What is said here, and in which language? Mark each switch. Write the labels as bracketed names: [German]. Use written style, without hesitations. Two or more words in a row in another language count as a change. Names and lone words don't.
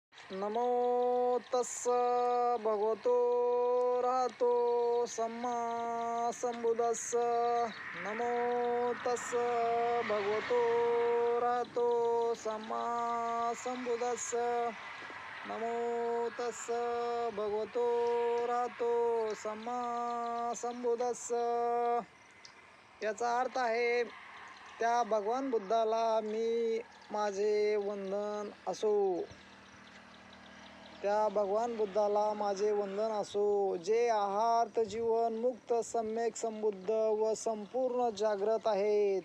[Pali] नमो तस्स भगवतो राहतो सम्मा संबुद्धस्स. नमो तस्स भगवतो राहतो सम्मा संबुद्धस्स. नमो तस्स भगवतो राहतो सम्मा संबुद्धस्स. [Marathi] याचा अर्थ आहे, त्या भगवान बुद्धाला मी माझे वंदन असो. त्या भगवान बुद्धाला माझे वंदन असो, जे आहार्त जीवन मुक्त सम्यक संबुद्ध व संपूर्ण जागृत आहेत.